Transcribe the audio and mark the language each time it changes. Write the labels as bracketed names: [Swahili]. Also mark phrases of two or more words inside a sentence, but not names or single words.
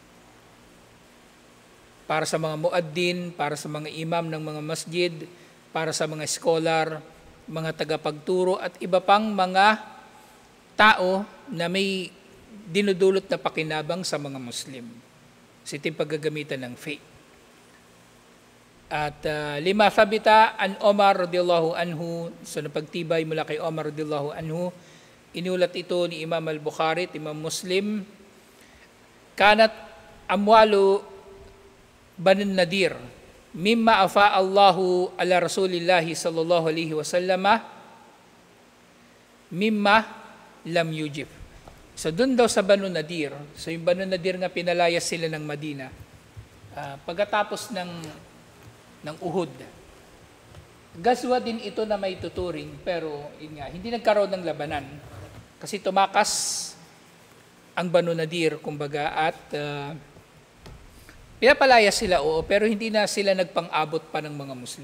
[Filipino] Para sa mga muaddin, para sa mga imam ng mga masjid, para sa mga scholar, mga tagapagturo, at iba pang mga tao na may dinudulot na pakinabang sa mga Muslim. So ito yung paggagamitan ng faith. [Arabic] At لما ثبت عن عمر رضي الله عنه, [Filipino] so napagtibay mula kay Omar [Arabic] رضي الله عنه, [Filipino] inulat ito ni Imam al-Bukhari at Imam Muslim, [Arabic] كانت أموال بنو النضير مما أفاء الله على رسول الله صلى الله عليه وسلم مما لم يوجب. [Filipino] So doon daw sa Banu Nadir, so yung Banu Nadir nga pinalayas sila ng Madina, pagkatapos ng Uhud. Gazwa din ito na may tuturing, pero yun nga, hindi nagkaroon ng labanan. Kasi tumakas ang Banu Nadir, kumbaga, at pinapalayas sila, oo, pero hindi na sila nagpang-abot pa ng mga Muslim.